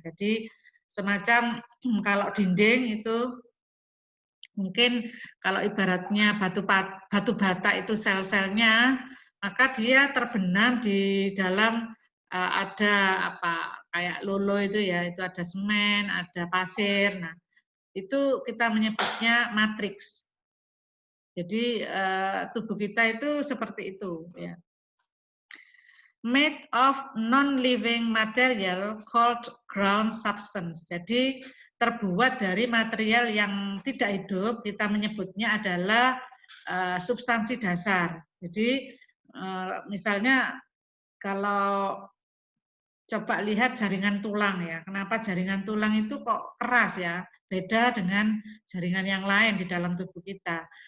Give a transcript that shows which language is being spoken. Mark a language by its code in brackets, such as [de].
[id] Jadi semacam kalau dinding itu mungkin kalau ibaratnya batu bata itu sel-selnya, maka dia terbenam di dalam ada apa kayak lolo itu ya, itu ada semen, ada pasir. Nah, itu kita menyebutnya matriks. Jadi tubuh kita itu seperti itu ya. [en] Made of non-living material called ground substance. [id] Jadi terbuat dari material yang tidak hidup, kita menyebutnya adalah substansi dasar. Jadi misalnya kalau coba lihat jaringan tulang ya, kenapa jaringan tulang itu kok keras ya, beda dengan jaringan yang lain di dalam tubuh kita.